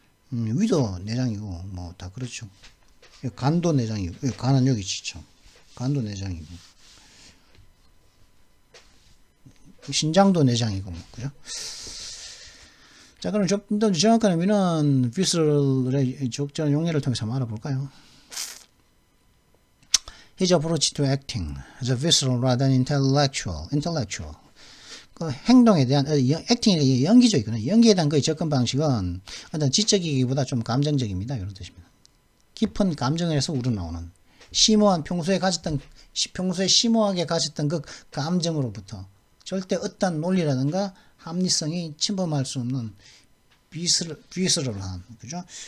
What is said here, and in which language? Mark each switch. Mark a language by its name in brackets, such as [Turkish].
[Korean] 위도 내장이고 뭐 다 그렇죠. 간도 내장이고 간은 여기 있죠. 간도 내장이고 신장도 내장이고 뭐 그죠? 자 그럼 좀 더 정확한 의미는 비스럴의 적절한 용례를 통해서 한번 알아볼까요? [English] His approach to acting is visceral rather than intellectual. [Korean] 그 행동에 대한 액팅이 연기적이거든요. 연기에 대한 그 접근 방식은 어떤 지적이기보다 좀 감정적입니다. 이런 뜻입니다. 깊은 감정에서 우러나오는 심오한 평소에 심오하게 가졌던 그 감정으로부터 절대 어떤 논리라든가 합리성이 침범할 수 없는 비스럴한 그죠?